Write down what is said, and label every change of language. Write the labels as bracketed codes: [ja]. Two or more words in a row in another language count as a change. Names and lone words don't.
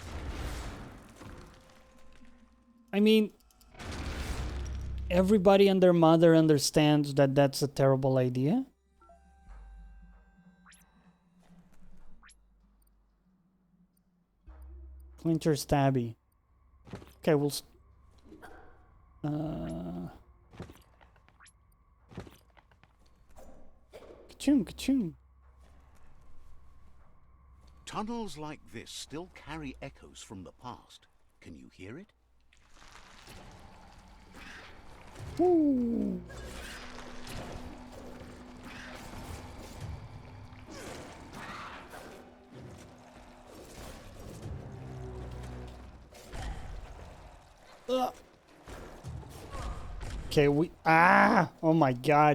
[en] I mean, everybody and their mother understands that that's a terrible idea. Clincher stabby. Okay, we'll... Ka-choom, ka-choom. Tunnels like this still carry echoes from the past. Can you hear it? Ooh. Okay, oh my god.